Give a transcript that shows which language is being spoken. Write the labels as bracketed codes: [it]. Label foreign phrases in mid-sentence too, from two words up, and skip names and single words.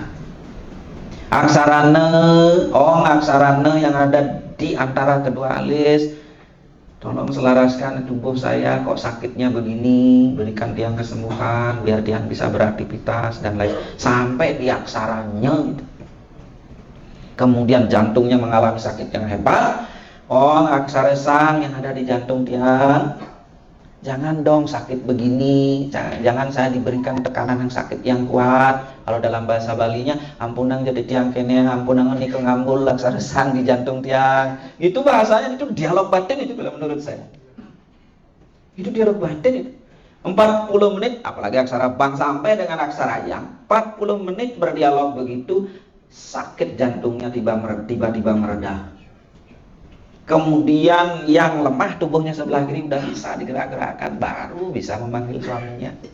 [id] Aksarane, aksarane yang ada di antara kedua alis, tolong selaraskan tubuh saya, kok sakitnya begini, berikan tiang kesembuhan biar tiang bisa beraktivitas dan lain, sampai di aksaranya gitu. Kemudian jantungnya mengalami sakit yang hebat. Aksara sang yang ada di jantung tiang, jangan dong sakit begini, jangan saya diberikan tekanan yang sakit yang kuat. Kalau dalam bahasa Balinya, [ban] ampunang jadi tiang kene, ampunang nikel ngambul aksara sang di jantung tiang. [id] Itu bahasanya, itu dialog batin itu kalau menurut saya. Itu dialog batin itu. 40 menit, apalagi aksara bang sampai dengan aksara yang, 40 menit berdialog begitu, sakit jantungnya tiba-tiba mereda. Kemudian yang lemah tubuhnya sebelah kiri udah bisa digerak-gerakkan, baru bisa memanggil suaminya.